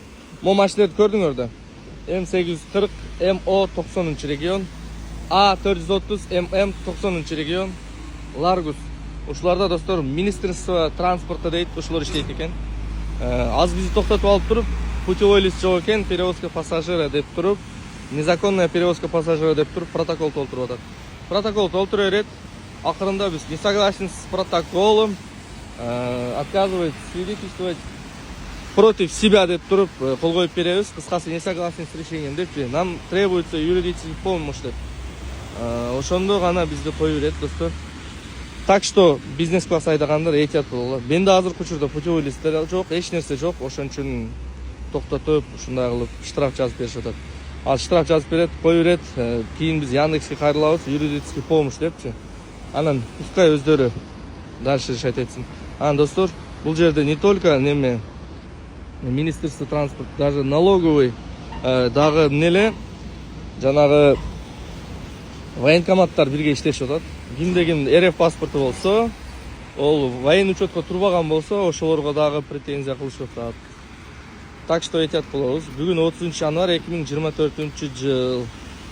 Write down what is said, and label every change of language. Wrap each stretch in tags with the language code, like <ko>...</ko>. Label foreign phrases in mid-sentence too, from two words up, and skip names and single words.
<ky>Могу машиналарды көрдүңөр да. М840 МО 90 регион, А430 ММ 90 регион, Ларгус. Ушуларда достор</ky> <ru>Министерство транспорта</ru> <ky>дейт, ушулар иштейт экен. Аз бизди токтотуп алып туруп,</ky> <ru>путевой лист</ru> <ky>жок экен,</ky> <ru>перевозка пассажира</ru> <ky>деп туруп,</ky> <ru>незаконная перевозка пассажира</ru> <ky>деп туруп протокол толтуруп атат. Протокол толтура берет. Акырында биз</ky> <ru>не согласен с протоколом, отказывает свидетельствовать против себя</ru> <ky>деп туруп кол коюп беребиз.</ky> <ru>Кыскасы не согласен с решением депчи. Нам требуется юридический помощь деп.</ru> <ky>Ошондо гана бизди коюп берет достор.</ky> <ru>Так что бизнес класс</ru> <ky>айдагандар этият бололу. Менде азыркы учурда</ky> <ru>путевой листтер</ru> <ky>жок, эч нерсе жок. Ошон үчүн токтотуп, ушундай кылып штраф жазып беришип атат. Ал штраф жазып берет, коюп берет. Кийин биз Яндекске кайрылабыз,</ky> <ru>юридический помощь</ru> <ky>депчи. Анан пускай өздөрү</ky> <ru>дальше решать</ru> <ky>этсин. Достор, бул жерде</ky> <ru>не только</ru> <ky>неме</ky> <ru>Министерство транспорта, даже налоговый,</ru> <ky>дагы эмнеле жанагы военкоматтар бирге иштешип атат. Кимде РФ паспорту болсо, ол</ky> <ru>военный учетко</ru> <ky>турбаган болсо, ошолорго дагы претензия кылышып атат.</ky> <ru>Так что</ru> <ky>этият болобуз. Бүгүн 30 январь 2024 жыл.</ky>